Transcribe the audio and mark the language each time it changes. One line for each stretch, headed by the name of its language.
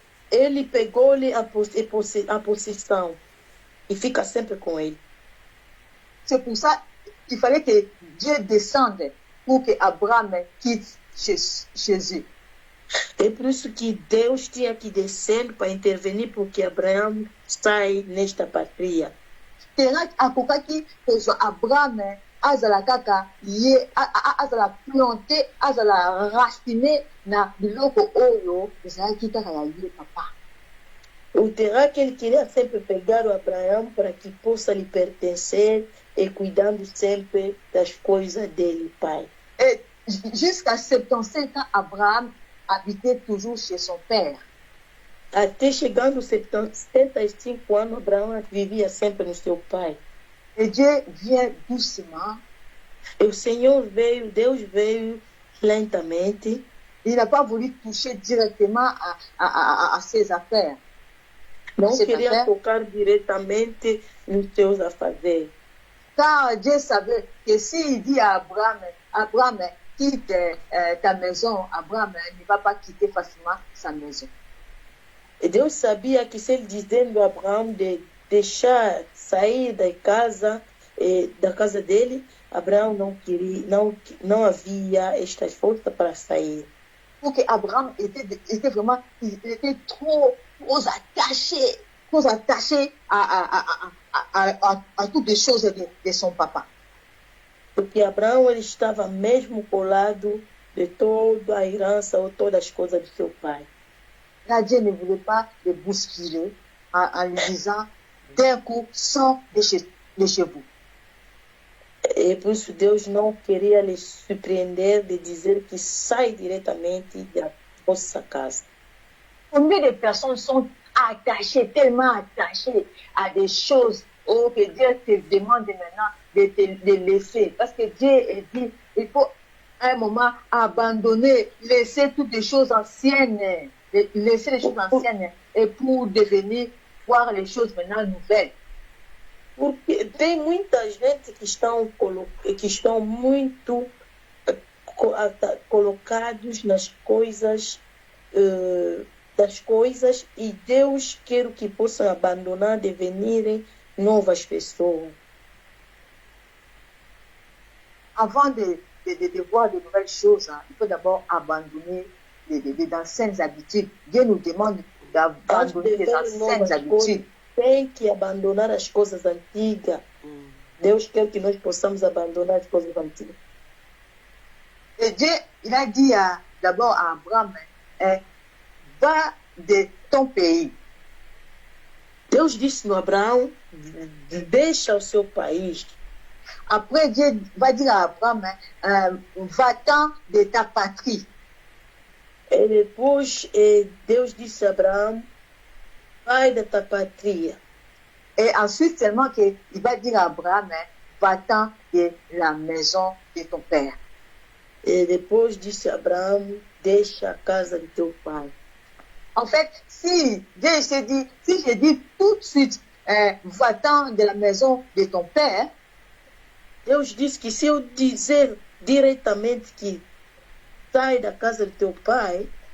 Portuguese: Ele pegou-lhe a possessão e fica sempre com ele.
French: C'est pour ça qu'il fallait que Dieu descende pour que Abraham quitte Jésus.
Portuguese: É por isso que Deus tinha que descer para intervenir porque Abraão sai nesta patria.
Lingala: Térac akokaki kozwa Abraham azala kaka ye azala planté azala raciner na biloko oyo ezalaki kaka ya ye papa.
Portuguese: O Térac, ele queria sempre pegar o Abraão para que possa lhe pertencer e cuidando sempre das coisas dele, pai.
French: Et jusqu'à 75 ans, Abraham habitait toujours chez son père.
Portuguese: Até chegando aos 75 anos, Abraão vivia sempre no seu pai.
French: Et Dieu vient doucement.
Portuguese: E o Senhor veio, Deus veio lentamente.
French: Il n'a pas voulu toucher directement à ses affaires.
Portuguese: Não queria tocar diretamente nos seus afazeres.
French: Car Dieu savait que s'il dit à Abraham, quitte ta maison, Abraham ne va pas quitter facilement sa maison.
Portuguese: E Deus sabia que se ele dizendo a Abraão de deixar sair da casa dele, Abraão não havia esta força para sair.
French: Porque Abraham était vraiment, il était trop attaché à toutes les choses de son papa.
Portuguese: Porque Abraão ele estava mesmo colado de toda a herança ou todas as coisas do seu pai.
French: Là, Dieu ne voulait pas le bousculer en lui disant d'un coup, sors de chez vous.
Portuguese: E por isso Deus não queria lhe surpreender de dizer que sai diretamente da vossa casa.
French: Combien de personnes sont attachées, tellement attachées à des choses que Dieu te demande maintenant de laisser. Parce que Dieu dit, il faut à un moment abandonner, laisser toutes les choses anciennes, laisser les choses anciennes et pour devenir, voir les choses maintenant nouvelles.
Portuguese: Porque tem muita gente que estão muito colocados nas coisas das coisas e Deus quer que possam abandonar, devenirem novas pessoas.
French: Avant de voir de nouvelles choses, il faut d'abord abandonner d'anciennes habitudes. Dieu nous demande d'abandonner les anciennes habitudes.
Portuguese: Tem que abandonar as coisas antigas. Deus quer que nós possamos abandonar as coisas antigas.
French: Et Dieu, il a dit d'abord à Abraham, va de ton pays.
Portuguese: Deus disse no Abraão, deixa o seu país.
French: Après, Dieu va dire à Abraham, va-t'en de ta patrie.
Portuguese: E depois, Deus disse a Abraão, vai da tua patria.
French: Et ensuite seulement qu'il va dire à Abraham, va-t'en de la maison de ton père.
Portuguese: E depois disse a Abraão, deixa a casa de teu pai.
French: En fait, si je dis tout de suite, va-t'en de la maison de ton père,
Portuguese: Deus disse que se eu dizer diretamente que sai da casa de teu pai,